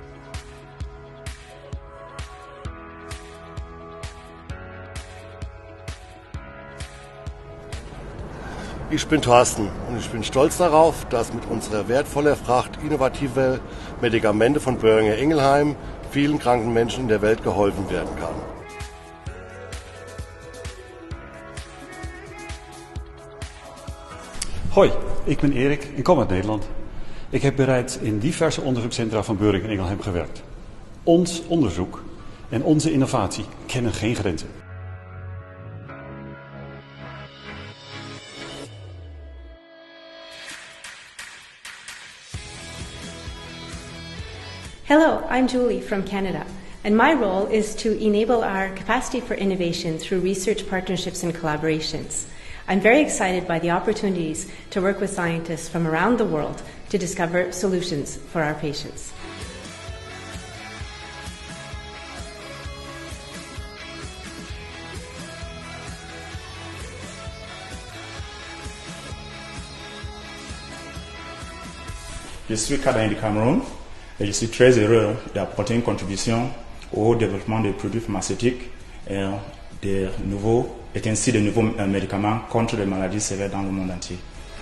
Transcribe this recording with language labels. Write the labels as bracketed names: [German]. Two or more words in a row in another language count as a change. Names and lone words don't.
[German] Ich bin Thorsten und ich bin stolz darauf, dass mit unserer wertvollen Fracht innovative Medikamente von Boehringer Ingelheim vielen kranken Menschen in der Welt geholfen werden kann. [Dutch] Hoi, ik ben Erik en kom uit Nederland. Ik heb bereits in diverse onderzoekscentra van Boehringer Ingelheim gewerkt. Ons onderzoek en onze innovatie kennen geen grenzen. [English] Hello, I'm Julie from Canada, and my role is to enable our capacity for innovation through research partnerships and collaborations. I'm very excited by the opportunities to work with scientists from around the world to discover solutions for our patients. [French] Je suis Canadien du Cameroun et je suis très heureux d'apporter une contribution au développement des produits pharmaceutiques et ainsi de nouveaux médicaments contre les maladies sévères dans le monde entier.